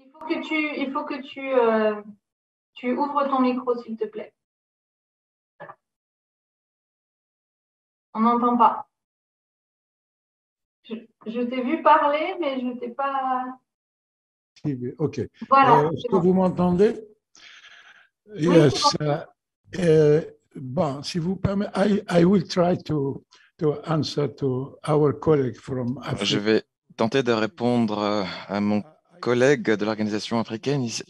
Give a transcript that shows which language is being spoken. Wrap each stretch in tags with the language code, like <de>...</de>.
<fr>Il faut que tu ouvres ton micro, s'il te plaît. On n'entend pas. Je t'ai vu parler, mais je ne t'ai pas... OK. Voilà. Est-ce que vous m'entendez? Oui,</fr> <en>Yes.</en> <fr>Bon, si vous permettez,</fr> <en>I will try to answer to our colleague from Africa.</en> <fr>Je vais tenter de répondre à mon collègue de l'organisation africaine.</fr>